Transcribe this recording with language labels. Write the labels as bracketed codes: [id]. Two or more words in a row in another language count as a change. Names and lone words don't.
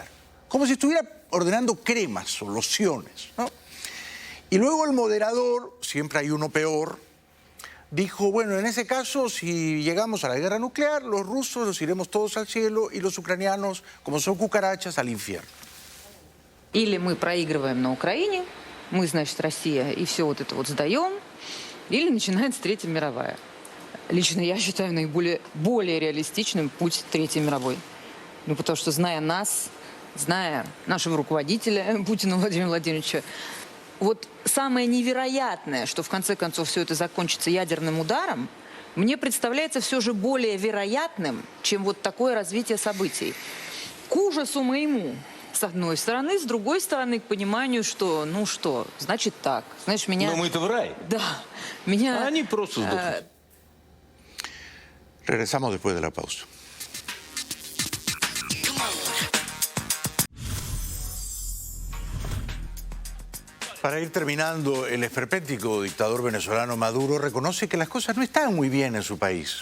[es] Como si estuviera ordenando cremas o lociones, ¿no? Y luego el moderador, siempre hay uno peor, dijo, bueno, en ese caso, si llegamos a la guerra nuclear, los rusos los iremos todos al cielo y los ucranianos, como son cucarachas, al infierno. [ru] Или мы проигрываем на Украине, мы, значит, Россия, и все вот это вот сдаем, или начинается Третья мировая. Лично я считаю более реалистичным путь Третьей мировой. Ну, потому что, зная нас, зная нашего руководителя Путина Владимира Владимировича, вот самое невероятное, что в конце концов все это закончится ядерным ударом, мне представляется все же более вероятным, чем вот такое развитие событий. К ужасу моему, с одной стороны, с другой стороны, к пониманию, что, ну что, значит так. Знаешь, меня... Но мы-то в рай. Да. Меня... А они просто сдохнут. [es] Regresamos después de la pausa. Para ir terminando, el esperpéntico dictador venezolano Maduro reconoce que las cosas no están muy bien en su país.